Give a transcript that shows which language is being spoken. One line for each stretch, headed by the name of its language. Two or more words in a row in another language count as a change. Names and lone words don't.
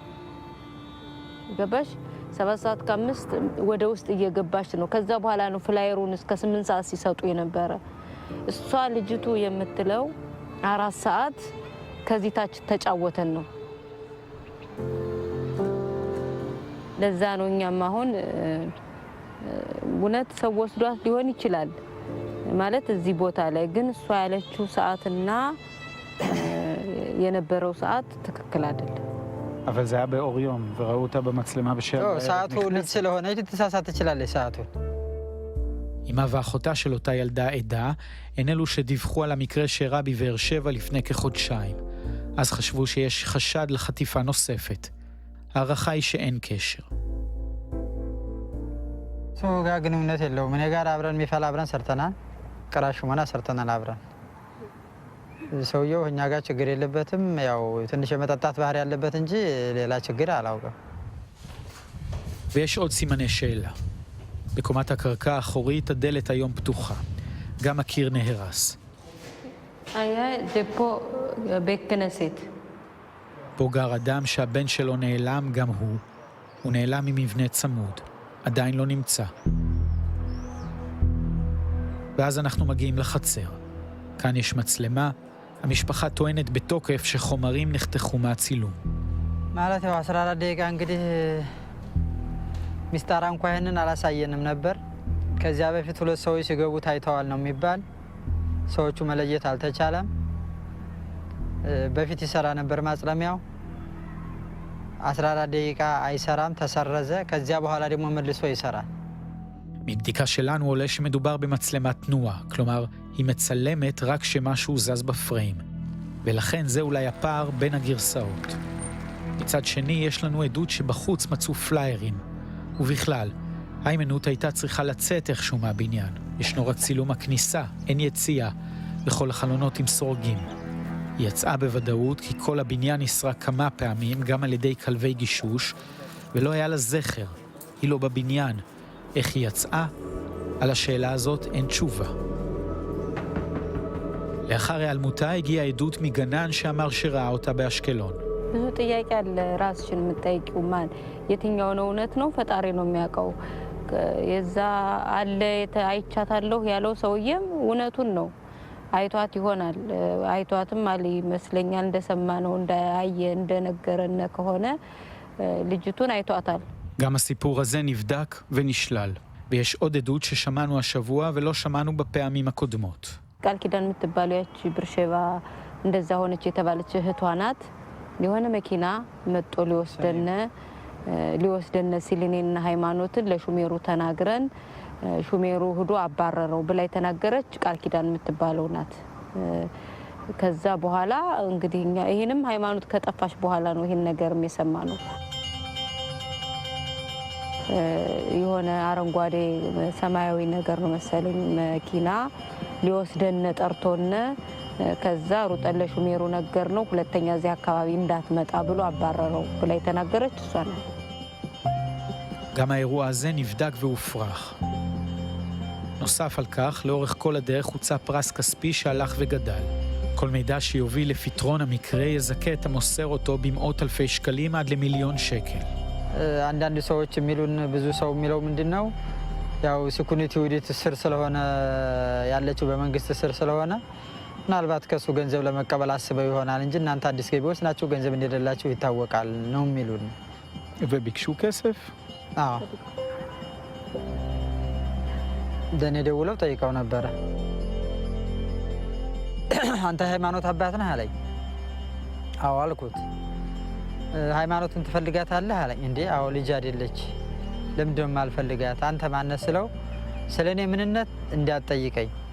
Amharic: ገባሽ 7 ሰዓት ከ5 ወደ ውስጥ እየገባች ነው። ከዛ በኋላ ነው ፍላየሩን እስከ 8 ሰዓት ሲሰጡ የነበረ። እሷ ልጅቱ የምትለው 4 ሰዓት ከዚህ ታች ተጫወተን ነው። ለዛ ነው እኛም አሁን እውነት ሰው ወስዷት ሊሆን ይችላል ማለት እዚህ ቦታ ላይ ግን እሷ ያለችው ሰዓትና የነበረው ሰዓት ትክክል አይደለም።
Hebrew: אבל זה היה באור יום, וראו אותה במצלמה בשעה. לא,
Amharic: ሰዓቱ ልጅ ስለሆነ ልትሳሳት ትችላለች ሰዓቱን.
Hebrew: אמא ואחותה של אותה ילדה עדה, הן אלו שדיווחו על המקרה שאירע בבאר שבע לפני כחודשיים. אז חשבו שיש חשד לחטיפה נוספת. הערכה היא שאין קשר.
Amharic: እሱ ጋር ግንኙነት የለውም። እኔ ጋር አብረን የሚፈላ አብረን ሰርተናል። ቅራሽ ሆና ሰርተናል አብረን። ሰውየው እኛ ጋር ችግር የለበትም ያው ትንሽ የመጠጣት ባህሪ ያለበት እንጂ ሌላ ችግር አላውቅም
Hebrew: ויש עוד סימני שאלה. בקומת הקרקע האחורית הדלת היום פתוחה. גם הקיר נהרס. היה זה פה בית כנסת. פה גר אדם שהבן שלו נעלם גם הוא. הוא נעלם ממבנה צמוד. עדיין לא נמצא. ואז אנחנו מגיעים לחצר. כאן יש מצלמה. המשפחה טוענת בתוקף שחומרים נחתכו מהצילום.
Amharic: ማለት ያው 14 ደቂቃ እንግዲህ ሚስታራ እንኳን ይሄንን አላሳየንም ነበር ከዚያ በፊት ሁለት ሰዎች ሲገቡ ታይተዋል ነው የሚባል ሰዎቹ መለየት አልተቻለም በፊት ይሰራ ነበር ማጽለሚያው 14 ደቂቃ አይሰራም ተሰረዘ ከዚያ በኋላ ደግሞ መልሶ ይሰራል
Hebrew: מבדיקה שלנו עולה שמדובר במצלמת תנועה, כלומר, היא מצלמת רק שמשהו זז בפריים. ולכן זה אולי הפער בין הגרסאות. מצד שני, יש לנו עדות שבחוץ מצאו פליירים. ובכלל, היימנוט הייתה צריכה לצאת איכשהו מהבניין. ישנו רק צילום הכניסה, אין יציאה, וכל החלונות עם סורגים. היא יצאה בוודאות כי כל הבניין נסרק כמה פעמים, גם על ידי כלבי גישוש, ולא היה לה זכר. היא לא בבניין. איך היא יצאה? על השאלה הזאת אין תשובה. לאחר היעלמותה הגיעה עדות מגנן שאמר שראה אותה באשקלון.
Amharic: ብዙ ጥያቄ አለ ራስሽን የምትጠይቂው ማን የትኛው ነው እውነት ነው ፈጣሪ ነው የሚያውቀው የዛ አለ አይቻታለሁ ያለው ሰውዬም እውነቱን ነው አይቷት ይሆናል አይቷትም አለ ይመስለኛል እንደሰማ ነው እንዳየ እንደነገረነ ከሆነ ልጅቱን አይቷታል
Hebrew: גם הסיפור הזה נבדק ונשלל, ויש עוד עדות ששמענו השבוע ולא שמענו בפעמים הקודמות.
Amharic: ቃል ኪዳን የምትባለው ያቺ ብርሸባ እንደዛ ሆነች የተባለች እህቷ ናት የሆነ መኪና መጥቶ ሊወስደነ ሲልኔና ሃይማኖትን ለሹሜሩ ተናግረን ሹሜሩ ሄዶ አባረረው ብላ የተናገረች ቃል ኪዳን የምትባለው ናት ከዛ በኋላ እንግዲህ ይሄንም ሃይማኖት ከጠፋሽ በኋላ ነው ይሄን ነገርም የሰማነው የሆነ አረንጓዴ ሰማያዊ ነገር ነው መሰለኝ መኪና ሊወስደነ ጠርቶነ ከዛ ሩጠን ለሹሜሩ ነገር ነው ሁለተኛ እዚህ አካባቢ እንዳትመጣ ብሎ አባረረው ብላ የተናገረች እሷ ናት
Hebrew: גם האירוע הזה נבדק והופרך. נוסף על כך, לאורך כל הדרך הוצא פרס כספי שהלך וגדל. כל מידע שיוביל לפתרון המקרה יזכה את המוסר אותו במאות אלפי שקלים עד ל1,000,000 שקל.
Amharic: አንዳንድ ሰዎች የሚሉን ብዙ ሰው የሚለው ምንድነው ያው ሲኩሪቲ ኦዲት ስር ስለሆነ ያለችው በመንግስት ስር ስለሆነ ምናልባት ከሱ ገንዘብ ለመቀበል አስበው ይሆናል እንጂ እናንተ አዲስ ገቢዎች ናችሁ ገንዘብ እንደሌላችሁ ይታወቃል ነው የሚሉን
Hebrew: וביקשו כסף?
Amharic: አዎ ደኔ ደውለው ጠይቀው ነበር አንተ ሃይማኖት አባት ነህ አለኝ አዎ አልኩት ሃይማኖትን ትፈልጋታለህ አለኝ እንዴ አዎ ልጅ አይደለች ለምንድነው ማልፈልጋት አንተ ማነህ ስለው ስለኔ ምንነት እንዲያጠይቀኝ